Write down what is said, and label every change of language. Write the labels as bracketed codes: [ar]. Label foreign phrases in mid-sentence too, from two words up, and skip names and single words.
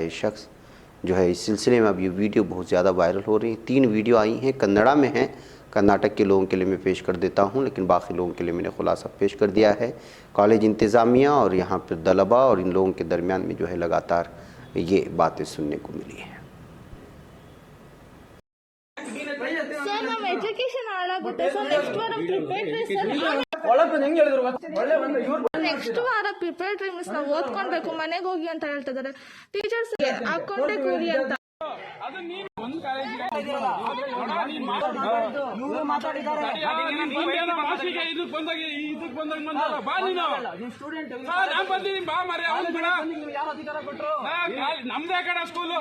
[ur] یہ شخص جو ہے اس سلسلے میں اب یہ ویڈیو بہت زیادہ وائرل ہو رہی ہیں۔ 3 ویڈیو آئی ہیں، کنڑا میں ہیں، کرناٹک کے لوگوں کے لیے میں پیش کر دیتا ہوں، لیکن باقی لوگوں کے لیے میں نے خلاصہ پیش کر دیا ہے۔ کالج انتظامیہ اور یہاں پر طلباء اور ان لوگوں کے درمیان میں جو ہے لگاتار یہ باتیں سننے کو ملی ہیں۔ [kn] ಸರ್ ನಾವು ಎಜುಕೇಶನ್ ಹಾಳಾಗುತ್ತೆ ಸರ್ ನೆಕ್ಸ್ಟ್ ವಾರ ಪ್ರಿಪೇರ್ ಸರ್ ನೆಕ್ಸ್ಟ್ ವಾರ ಪ್ರಿಪರೇಟರಿ ಮಿಸ್ ನಾವು ಓದ್ಕೊಳ್ಬೇಕು, ಮನೆಗೆ ಹೋಗಿ ಅಂತ ಹೇಳ್ತಿದ್ದಾರೆ ಟೀಚರ್ಸ್. ಹಾಕೊಂಡೆ ಕೂಲಿ ಅಂತ ನಮ್ದೇ ಕಡೆ ಸ್ಕೂಲು.